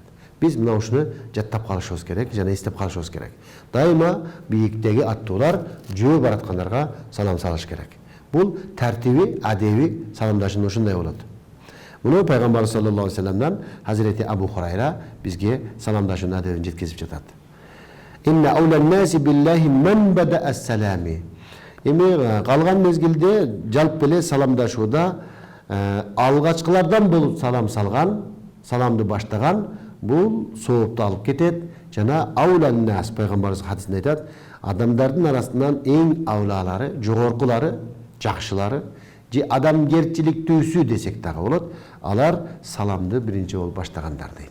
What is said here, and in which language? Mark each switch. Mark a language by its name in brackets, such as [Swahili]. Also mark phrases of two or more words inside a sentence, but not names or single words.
[Kyrgyz] Биз мына ушуну жаттап калышыбыз керек жана эстеп калышыбыз керек. Дайыма бийиктеги аттуулар жөө бараткандарга салам салыш керек. Бул тартиби, адеби саламдашуу ушундай болот. Муну пайгамбар [Arabic] صلى الله عليه وسلم [Kyrgyz] Хазирети Абу Хурайра бизге саламдашуунун адебин жеткизип жатат. [Arabic] إن أولى الناس بالله من بدأ السلام. [Kyrgyz] Эми калган мезгилде жалп эле саламдашууда алгачкылардан болуп салам салган, саламды баштаган бул соопту алып кетет. Жана [Arabic] أولى الناس [Kyrgyz] пайгамбарыбыз хадисинде айтат, адамдардын арасынан эң аулалары, жогоркулары, жакшылары, же адамгерчиликтүүсү десек дагы болот, алар саламды биринчи болуп баштагандар дейт.